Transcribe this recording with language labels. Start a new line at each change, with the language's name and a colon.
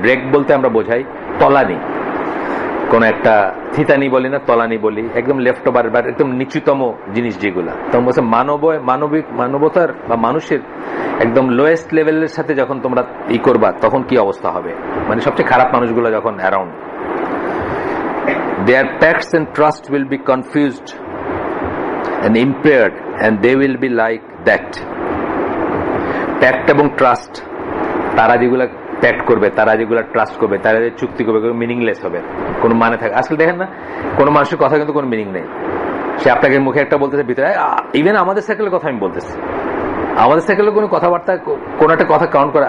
Bangla: Drag বলতে আমরা বোঝাই তলানি, কোন একটা থিতানি বলি না, তলানি বলি, একদম লেফট ওভার বা একদম নিচুতম জিনিস যেগুলা। তখন বলছে মানবতার বা মানুষের একদম লোয়েস্ট লেভেলের সাথে যখন তোমরা করবা, তখন কি অবস্থা হবে, মানে সবচেয়ে খারাপ মানুষগুলো যখন around.
English: Their pacts and trust will be confused and impaired, and they will be like that.
Bangla: Pact এবং ট্রাস্ট, তারা যেগুলা প্যাক্ট করবে, তারা যেগুলা ট্রাস্ট করবে, তারা যে চুক্তি করবে, মিনিংলেস হবে, কোনো মানে থাকে। আসলে দেখেন না, কোনো মানুষের কথা কিন্তু কোনো মিনিং নেই। সে আপনাকে মুখে একটা বলতেছে, ভিতরে, ইভেন আমাদের সাইকেলের কথা আমি বলতেছি, আমাদের সাইকেলে কোনো কথাবার্তা, কোন একটা কথা কাউন্ট করে।